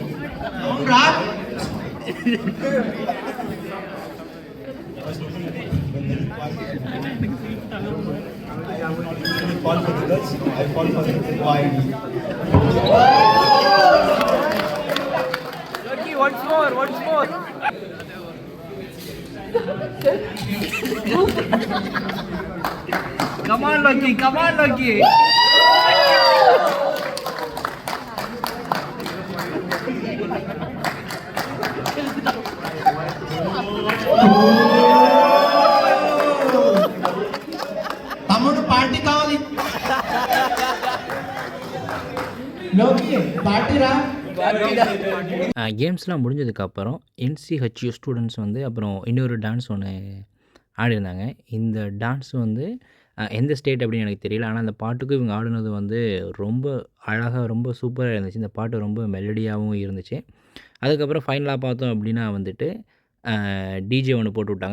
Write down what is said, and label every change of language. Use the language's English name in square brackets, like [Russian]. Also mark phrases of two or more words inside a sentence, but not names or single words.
[English] I fall for the girls. I fall for the boy. Lucky, once more. Come on, Lucky. [Telugu] తమ్ముడు పార్టీ కావాలి. లోకి పార్టీ రా. [Tamil] கேம்ஸ்லாம் முடிஞ்சதுக்கப்புறம் NCHU ஸ்டூடெண்ட்ஸ் அப்புறம் இன்னொரு டான்ஸ் ஒன்று ஆடிருந்தாங்க. இந்த டான்ஸ் எந்த ஸ்டேட் அப்படின்னு எனக்கு தெரியல. ஆனால் அந்த பாட்டுக்கு இவங்க ஆடினது ரொம்ப அழகாக, ரொம்ப சூப்பராக இருந்துச்சு. இந்த பாட்டு ரொம்ப மெலடியாகவும் இருந்துச்சு. அதுக்கப்புறம் ஃபைனலாக பார்த்தோம் அப்படின்னா டிஜே ஒன்று போட்டு விட்டாங்க.